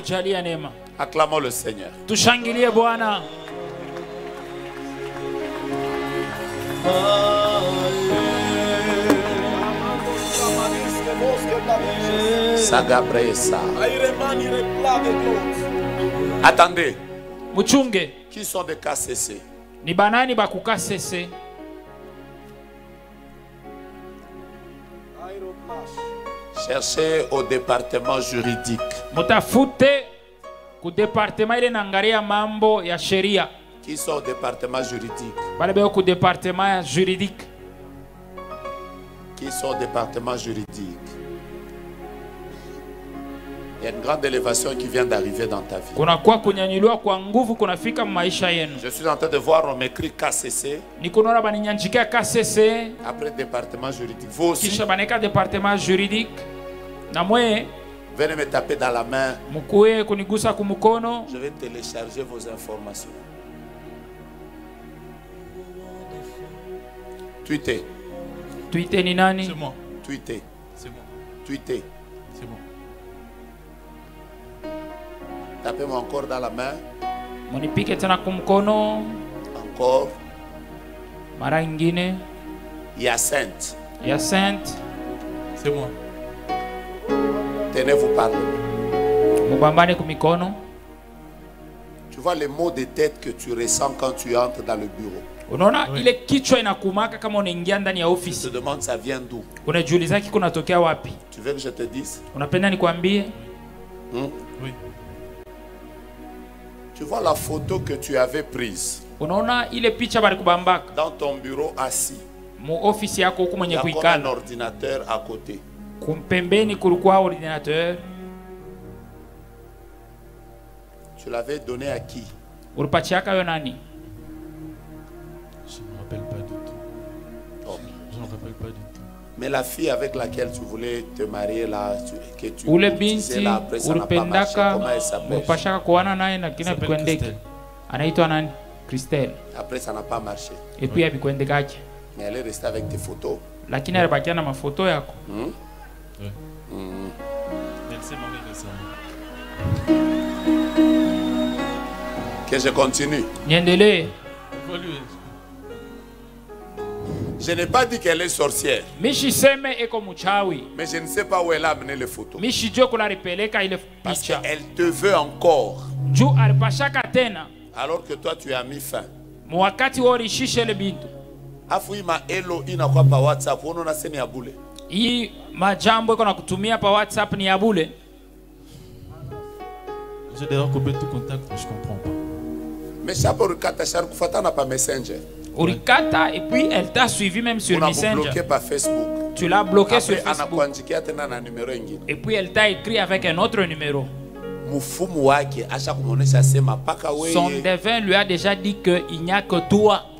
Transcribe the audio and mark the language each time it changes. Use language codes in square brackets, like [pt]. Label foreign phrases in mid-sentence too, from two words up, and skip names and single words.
[fr] Acclamons le Seigneur. Attendez. Qui sont des KCC? [sw] Ni banani ba ku KCC. [fr] Cherchez au département juridique. [sw] Mutafute ku département ile nangaria mambo ya sheria. [fr] Qui sont au département juridique? [sw] Bale be ku [fr] département juridique. Qui sont au département juridique? Il y a une grande élévation qui vient d'arriver dans ta vie. Je suis en train de voir, on m'écrit KCC. Après département juridique. Vous aussi. Venez me taper dans la main. Je vais télécharger vos informations. Tweetez. [sw] Tweetez ni nani? [fr] C'est moi. Tweetez. C'est moi. Tweetez. C'est moi. Tapez-moi encore dans la main. Encore. [sw] Mara ingine. [fr] Hyacinthe. Hyacinthe. C'est moi. Tenez-vous parler. [sw] Mubambane kumikono. [fr] Tu vois les maux de tête que tu ressens quand tu entres dans le bureau. [sw] Unaona ile kichwa inakumaka kama unaingia ndani ya ofisi. [fr] Je te demande ça vient d'où? [sw] Unajiuliza kunatokea wapi? [fr] Tu veux que je te dise? [sw] Unapenda nikwambie? [fr] Oui. Tu vois la photo que tu avais prise? [sw] Unaona ile picha bali kubambaka [fr] dans ton bureau assis. [sw] Mu ofisi yako huko mwenye kuikala. [fr] Il y a un ordinateur à côté. [sw] Kumpembeni kulikuwa ordinateur. [fr] Tu l'avais donné à qui? [sw] Ulipachiaka yo nani? [fr] Je ne me rappelle pas du tout. Oh. Je ne me rappelle pas du tout. Mais la fille avec laquelle tu voulais te marier là, que tu disais là, après ça n'a pas marché, comment elle s'appelle? [sw] Anaitwa nani? Christelle. [fr] Après ça n'a pas marché. Et puis [sw] habikwendekaje? [fr] Mais elle est restée avec tes photos. [sw] Lakini alibakia na mafoto yako. [fr] Oui. Elle s'est mariée récemment. Que je continue. [sw] Niendelee. [fr] Je n'ai pas dit qu'elle est sorcière. Mais je ne sais pas où elle a amené les photos. Parce qu'elle te veut encore. Alors que toi tu as mis fin. [sw] Afuima elo inakuwa pa WhatsApp, unaona sema ni abule. Hii majambo iko nakutumia pa WhatsApp ni abule. [fr] J'ai déjà coupé tout contact, mais je comprends pas. Mais ça pour [sw] rikata char kufatana pa Messenger. [fr] Urikata et puis elle t'a suivi même sur Messenger. Tu l'as bloqué par Facebook. Tu l'as bloqué sur Facebook. Et puis elle t'a écrit avec un autre numéro. Son devin lui a déjà dit qu'il n'y a que toi.